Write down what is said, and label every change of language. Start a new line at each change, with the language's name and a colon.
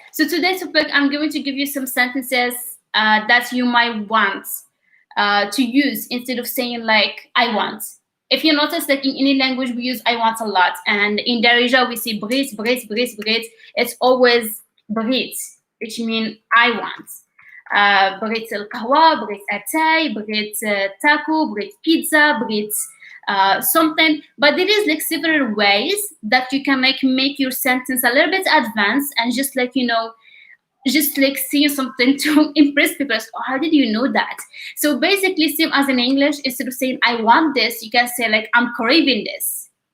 English: So today's topic, I'm going to give you some sentences that you might want to use instead of saying like I want. If you notice that in any language we use I want a lot, and in Darija we say
Arabic: بغيت بغيت بغيت بغيت.
English: It's always بغيت, which means I want.
Arabic: بغيت القهوة, بغيت أتاي, بغيت taco, بغيت pizza, بغيت something.
English: But there is like several ways that you can like make your sentence a little bit advanced and just like, you know, just like saying something to impress people. Oh, how did you know that? So basically, same as in English, instead of saying I want this, you can say like I'm craving this.